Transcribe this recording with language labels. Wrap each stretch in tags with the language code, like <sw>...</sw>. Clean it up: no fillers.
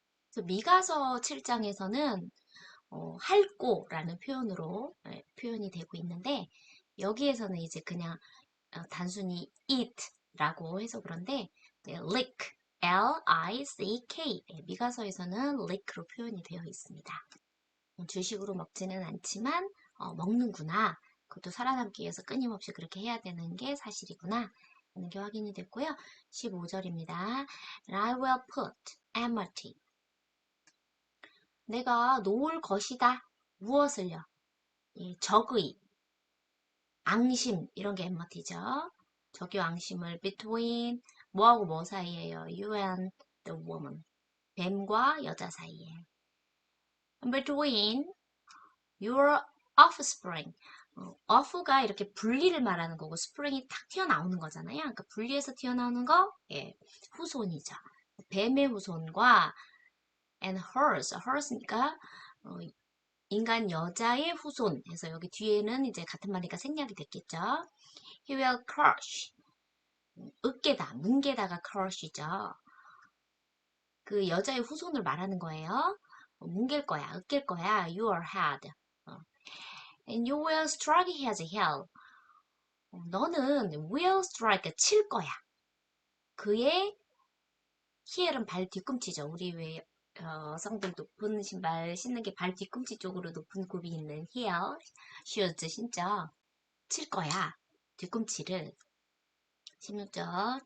<ko>그래서 미가서 7장에서는 할꼬라는 표현으로 표현이 되고 있는데 여기에서는 이제 그냥 단순히 eat라고 해서 그런데 lick, L-I-C-K 미가서에서는 lick로 표현이 되어 있습니다. 주식으로 먹지는 않지만 먹는구나. 그것도 살아남기 위해서 끊임없이 그렇게 해야 되는 게 사실이구나 하는 게 확인이 됐고요. 15절입니다.</ko> <en>And I will put enmity.</en> <ko>내가 놓을 것이다. 무엇을요? 이 적의, 앙심 이런 게 엠머티죠. 적의 앙심을 between 뭐하고 뭐 사이에요?</ko> <en>You and the woman.</en> <ko>뱀과 여자 사이에.</ko> <en>between your offspring.</en> <ko>off가 이렇게 분리를 말하는 거고 spring이 탁 튀어나오는 거잖아요. 그러니까 분리해서 튀어나오는 거, 예, 후손이죠. 뱀의 후손과 and hers니까 인간 여자의 후손 해서 여기 뒤에는 이제 같은 말이니까 생략이 됐겠죠.</ko> <en>He will crush.</en> <ko>으깨다, 뭉개다가 crush이죠. 그 여자의 후손을 말하는 거예요. 뭉갤 거야, 으깰 거야.</ko> <en>Your head. And you will strike his heel.</en> <ko>너는 will strike, 칠 거야. 그의 heel은 발 뒤꿈치죠. 우리 왜 여성들 높은 신발 신는 게 발 뒤꿈치 쪽으로 높은 굽이 있는 heel, shoes 신죠. 칠 거야. 뒤꿈치를. 16절.</ko>